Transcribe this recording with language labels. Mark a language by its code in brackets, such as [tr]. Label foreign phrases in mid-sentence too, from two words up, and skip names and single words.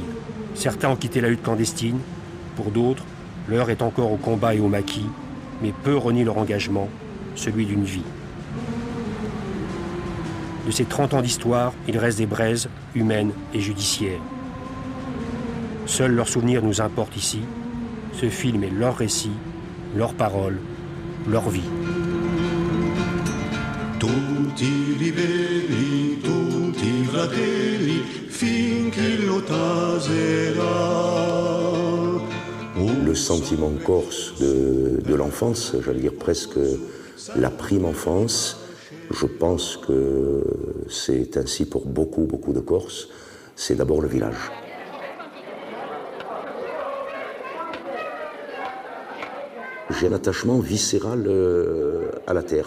[fr] Certains ont quitté la lutte clandestine, pour d'autres, l'heure est encore au combat et au maquis, mais peu renient leur engagement, celui d'une vie. De ces 30 ans d'histoire, il reste des braises humaines et judiciaires. Seuls leurs souvenirs nous importent ici. Ce film est leur récit, leurs paroles, leur vie. [co] Tutti liberi, tutti fratelli, finché lo taserà. [fr] Le sentiment corse de l'enfance, j'allais dire presque la prime enfance, je pense que c'est ainsi pour beaucoup de Corses, c'est d'abord le village. J'ai un attachement viscéral à la terre.